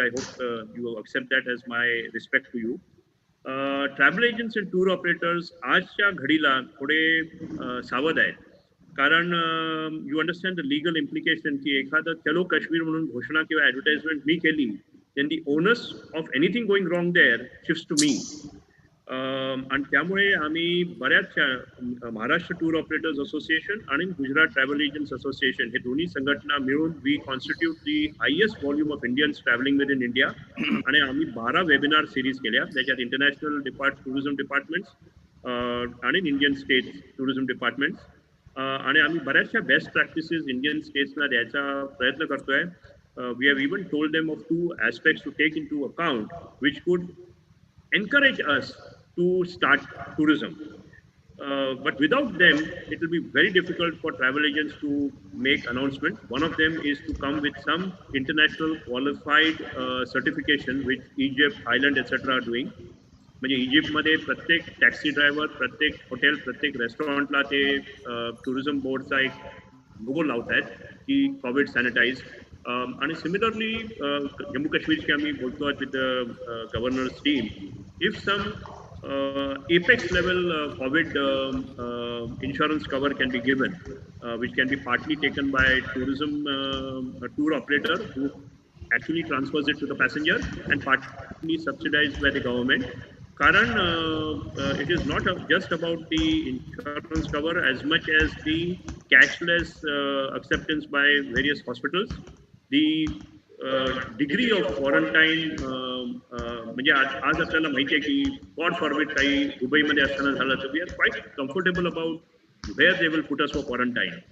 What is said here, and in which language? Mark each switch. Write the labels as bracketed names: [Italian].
[English] I hope you accept that as my respect to you. [Marathi] Travel agents and tour operators आजच्या घडीला थोडे सावध आहेत. [English] कारण you understand the legal implication [Marathi] की एखादं चलो काश्मीर म्हणून घोषणा किंवा ॲडव्हर्टाइजमेंट मी केली, [English] then the onus of anything going wrong there shifts to me. [Marathi] आणि त्यामुळे आम्ही बऱ्याचशा महाराष्ट्र टूर ऑपरेटर्स असोसिएशन आणि गुजरात ट्रॅव्हल एजंट्स असोसिएशन हे दोन्ही संघटना मिळून [English] we constitute the highest volume of Indians travelling within [Marathi] India. आणि आम्ही 12 वेबिनार सिरीज केल्या, त्याच्यात इंटरनॅशनल टुरिझम डिपार्टमेंट्स आणि इंडियन स्टेट टुरिझम डिपार्टमेंट्स, आणि आम्ही बऱ्याचशा बेस्ट प्रॅक्टिसेस इंडियन स्टेट्सना द्यायचा प्रयत्न करतोय. [English] We have even told them of 2 aspects to take into account which could encourage us to start tourism. But without them, it will be very difficult for travel agents to make announcements. One of them is to come with some international qualified certification which Egypt, Thailand, etc. are doing. [Marathi] म्हणजे इजिप्तमध्ये प्रत्येक taxi driver, प्रत्येक hotel, प्रत्येक रेस्टॉरंटला ते tourism बोर्डचा एक logo लावत आहेत की कोविड सॅनिटाईज. आणि सिमिलरली जम्मू काश्मीरची आम्ही बोलतो [English] With the governor's team, if some apex level COVID insurance cover can be given, which can be partly taken by tourism tour operator who actually transfers it to the passenger and partly subsidized by the government. Karan, it is not just about the insurance cover as much as the cashless acceptance by various hospitals. The degree of quarantine, [Marathi] म्हणजे आज आपल्याला माहिती आहे की God forbid काही दुबईमध्ये असताना झालं तर [English] We are quite comfortable about where they will put us for quarantine.